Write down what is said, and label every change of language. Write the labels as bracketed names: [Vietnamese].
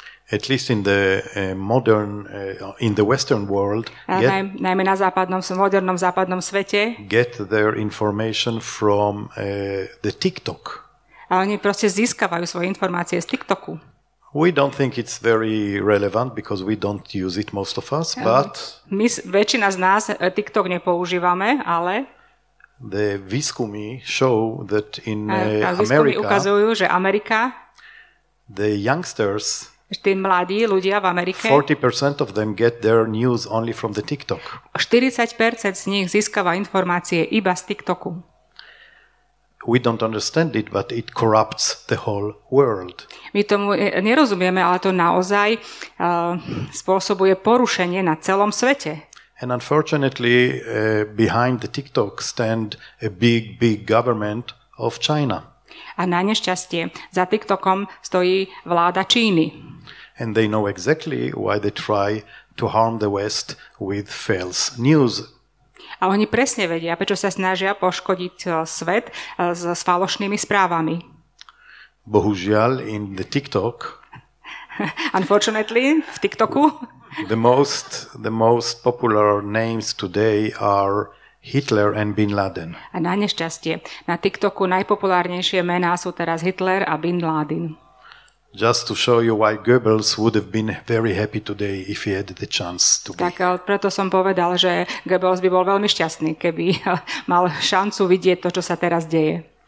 [English] at least in the modern, in the Western world, [Slovak] najmä na modernom západnom svete, [English] get their information from the TikTok. [Slovak] A oni proste získavajú svoje informácie z TikToku. [English] We don't think it's very relevant because we don't use it, most of us, but [Slovak] väčšina z nás TikTok nepoužívame, ale [English] the [Slovak] výskumy [English] show that in [Slovak] America, ukazujú, že Amerika, [English] the youngsters, [Slovak] tí mladí ľudia v Amerike, [English] 40% of them get their news only from the TikTok. [Slovak] 40% z nich získava informácie iba z TikToku. [English] We don't understand it, but it corrupts the whole world. [Slovak] My tomu nerozumieme, ale to naozaj spôsobuje porušenie na celom svete. [English] And unfortunately, behind the TikTok stand a big government of China. [Slovak] A na nešťastie za TikTokom stojí vláda Číny. [English] And they know exactly why they try to harm the West with false news. [Slovak] A oni presne vedia, prečo sa snažia poškodiť svet s falošnými správami. Bohužiaľ, [English] in the TikTok, unfortunately, [Slovak] v TikToku, [English] the most popular names today are Hitler and Bin Laden. [Slovak] A na nešťastie, na TikToku najpopulárnejšie mená sú teraz Hitler a Bin Laden. [English] Just to show you why Goebbels would have been very happy today if he had the chance to be. Tak preto som povedal, že Goebbels by bol veľmi šťastný, keby mal šancu vidieť to, čo sa teraz deje.